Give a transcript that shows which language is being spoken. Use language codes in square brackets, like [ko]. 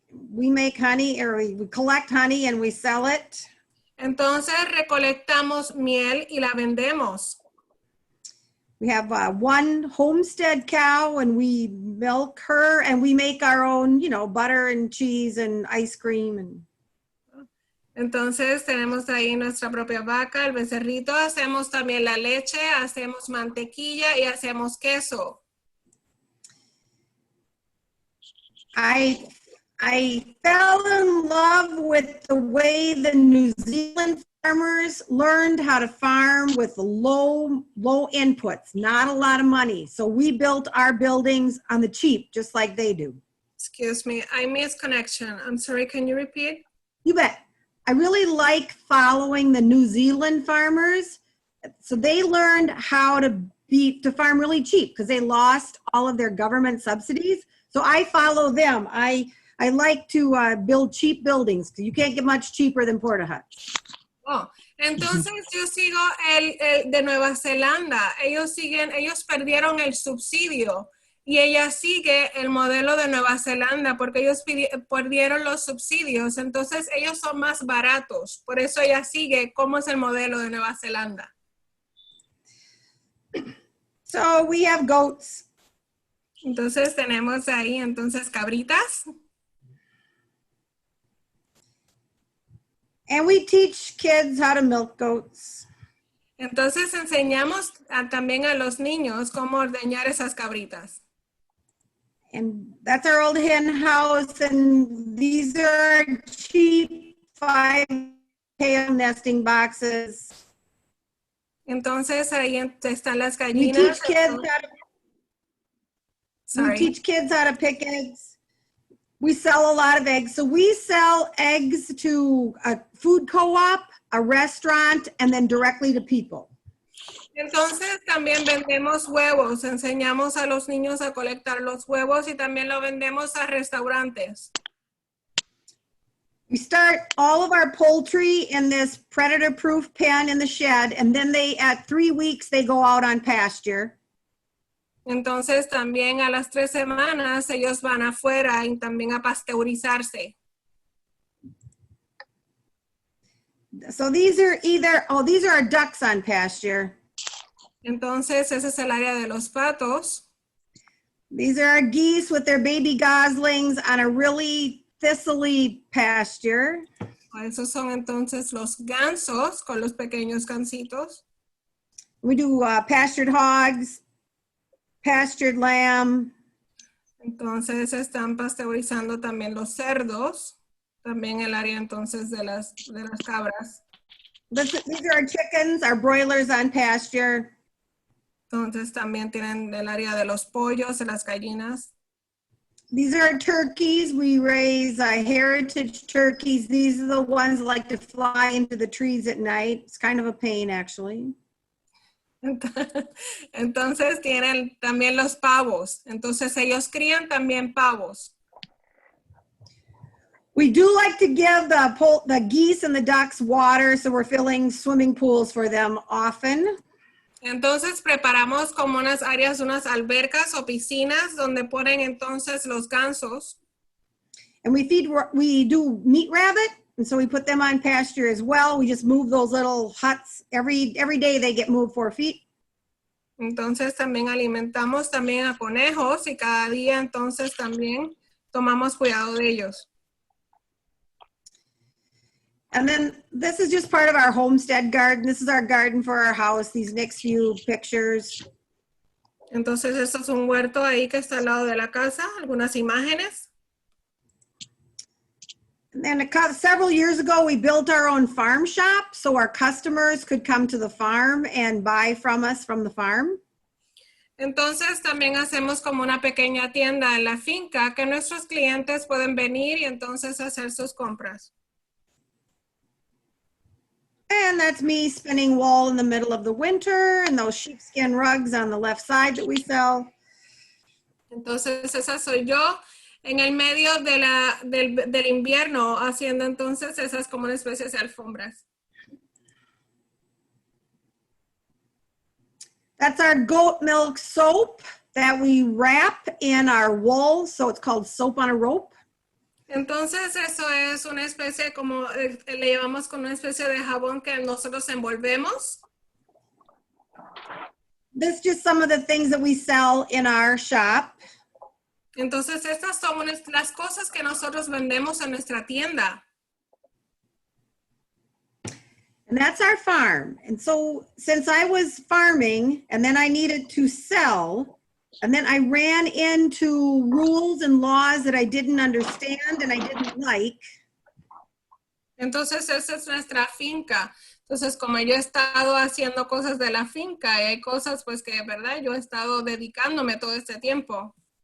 [en] We make honey, or we collect honey and we sell it. [es] Entonces recolectamos miel y la vendemos. [en] We have one homestead cow and we milk her and we make our own, you know, butter and cheese and ice cream. And [es] Entonces tenemos ahí nuestra propia vaca, el becerrito. Hacemos también la leche, hacemos mantequilla y hacemos queso. [en] I fell in love with the way the New Zealand farmers learned how to farm with low inputs, not a lot of money. So we built our buildings on the cheap, just like they do. Excuse me, I missed connection. I'm sorry, can you repeat? You bet. I really like following the New Zealand farmers. So they learned how to farm really cheap because they lost all of their government subsidies. So I follow them. I like to build cheap buildings because you can't get much cheaper than Porta Huts. [es] Oh, entonces yo sigo el de Nueva Zelanda. Ellos perdieron el subsidio y ella sigue el modelo de Nueva Zelanda porque ellos perdieron los subsidios. Entonces ellos son más baratos. Por eso ella sigue cómo es el modelo de Nueva Zelanda. [en] So we have goats. [es] Entonces tenemos ahí cabritas. [en] And we teach kids how to milk goats. [es] Entonces enseñamos también a los niños cómo ordeñar esas cabritas. [en] And that's our old hen house. And these are cheap 5-tail nesting boxes. [es] Entonces ahí están las [en] We [es] gallinas. [en] teach kids how to pick eggs. We sell a lot of eggs. So we sell eggs to a food co-op, a restaurant, and then directly to people. [es] Entonces también vendemos huevos, enseñamos a los niños a colectar los huevos y también lo vendemos a restaurantes. [en] We start all of our poultry in this predator-proof pen in the shed, and then at 3 weeks, they go out on pasture. [es] Entonces también a las 3 semanas ellos van afuera y también a pasteurizarse. [en] So these are these are our ducks on pasture. [es] Entonces ese es el área de los patos. [en] These are our geese with their baby goslings on a really thistly pasture. [es] Esos son entonces los gansos con los pequeños gansitos. [en] We do pastured hogs, pastured lamb. [es] Entonces están pasteurizando también los cerdos, también el área entonces de las cabras. [en] These are our chickens, our broilers on pasture. [es] Entonces también tienen el área de los pollos, de las gallinas. [en] These are our turkeys. We raise heritage turkeys. These are the ones that like to fly into the trees at night. It's kind of a pain, actually. [es] Entonces tienen también los pavos. Entonces ellos crían también pavos. [en] We do like to give the geese and the ducks water, so we're filling swimming pools for them often. [es] Entonces preparamos como unas áreas, unas albercas o piscinas donde ponen entonces los gansos. [en] And we do meat rabbit, and so we put them on pasture as well. We just move those little huts. Every day they get moved 4 feet. [es] Entonces también alimentamos también a conejos y cada día entonces también tomamos cuidado de ellos. [en] And then this is just part of our homestead garden. This is our garden for our house, these next few pictures. [es] Entonces esto es un huerto ahí que está al lado de la casa, algunas imágenes. [en] And then several years ago, we built our own farm shop so our customers could come to the farm and buy from us from the farm. [es] Entonces también hacemos como una pequeña tienda en la finca que nuestros clientes pueden venir y entonces hacer sus compras. [en] And that's me spinning wool in the middle of the winter and those sheepskin rugs on the left side that we sell. [es] Entonces esa soy yo en el medio del invierno haciendo entonces esas como una especie de alfombras. [en] That's our goat milk soap that we wrap in our wool, so it's called soap on a rope. [es] Entonces eso es una especie como, le llevamos con una especie de jabón que nosotros envolvemos. [en] This is just some of the things that we sell in our shop. [es] Entonces estas son las cosas que nosotros vendemos en nuestra tienda. [en] And that's our farm. And so since I was farming and then I needed to sell, and then I ran into rules and laws that I didn't understand and I didn't like. [es] Entonces esa es nuestra finca. Entonces como yo he estado haciendo cosas de la finca y hay cosas pues que de verdad yo he estado dedicándome todo este tiempo.